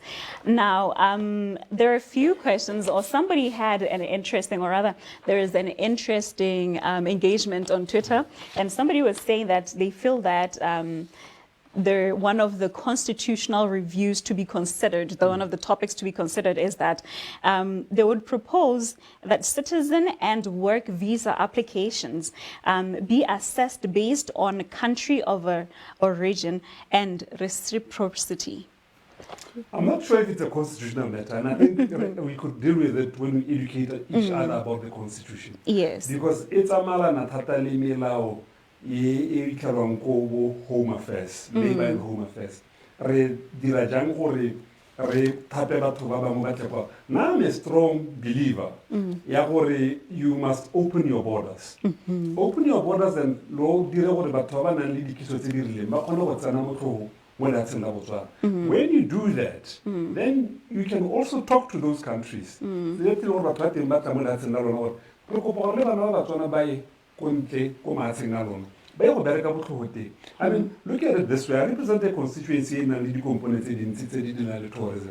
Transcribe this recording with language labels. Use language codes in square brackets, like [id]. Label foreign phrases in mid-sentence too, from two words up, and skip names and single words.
[en] Now, there are a few questions, or somebody had an interest or rather, there is an interesting engagement on Twitter, and somebody was saying that they feel that one of the constitutional reviews to be considered, one of the topics to be considered is that they would propose that citizen and work visa applications be assessed based on country of origin and reciprocity. I'm not sure if it's a constitutional matter, and I think we could deal with it when we educate each other about the Constitution. Yes. Because it's a [tn] malana tatali melao ye [en] Home Affairs, labor and Home Affairs. [tn] Re dira jang gore re thape batho ba bangwe ba tle. [en] Now I'm a strong believer [tn] ya gore [en] you must open your borders. Open your borders and [tn] lo dire gore batho ba nang le dikiso tse di rileng ba kgone go tsena mo tlhogong. [en] When you do that, then you can also talk to those countries. I mean, look at it this way. I represent a constituency in the components in tourism.